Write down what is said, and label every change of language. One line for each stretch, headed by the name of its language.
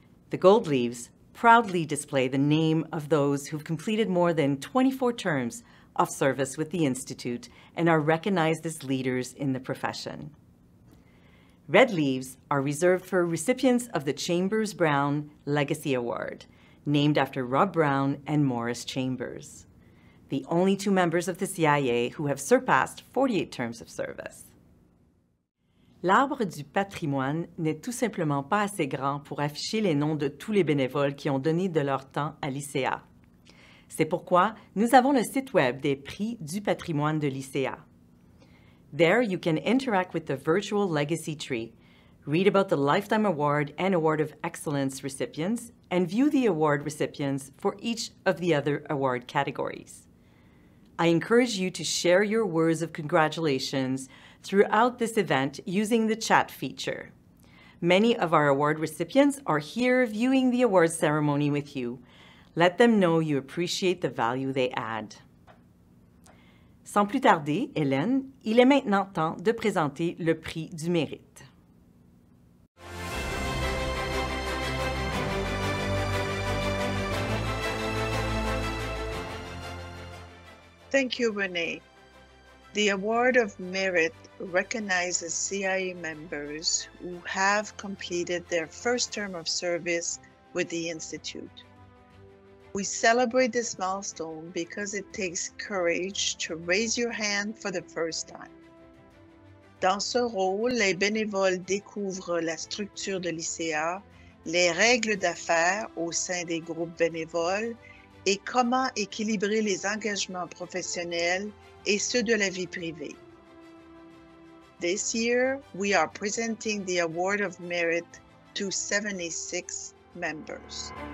English: The gold leaves proudly display the name of those who've completed more than 24 terms of service with the Institute and are recognized as leaders in the profession. Red leaves are reserved for recipients of the Chambers-Brown Legacy Award, named after Rob Brown and Morris Chambers, the only 2 members of the CIA who have surpassed 48 terms of service.
French: L'arbre du patrimoine n'est tout simplement pas assez grand pour afficher les noms de tous les bénévoles qui ont donné de leur temps à l'ICA. C'est pourquoi nous avons le site web des Prix du patrimoine de l'ICA.
English: There you can interact with the virtual legacy tree, read about the Lifetime Award and Award of Excellence recipients, and view the award recipients for each of the other award categories. I encourage you to share your words of congratulations throughout this event using the chat feature. Many of our award recipients are here viewing the awards ceremony with you. Let them know you appreciate the value they add.
French: Sans plus tarder, Hélène, il est maintenant temps de présenter le prix du mérite.
English: Thank you, Renee. The Award of Merit recognizes CIA members who have completed their first term of service with the Institute. We celebrate this milestone because it takes courage to raise your hand for the first time.
French: Dans ce rôle, les bénévoles découvrent la structure de l'ICA, les règles d'affaires au sein des groupes bénévoles et comment équilibrer les engagements professionnels et ceux de la vie privée.
English: This year, we are presenting the Award of Merit to 76 members.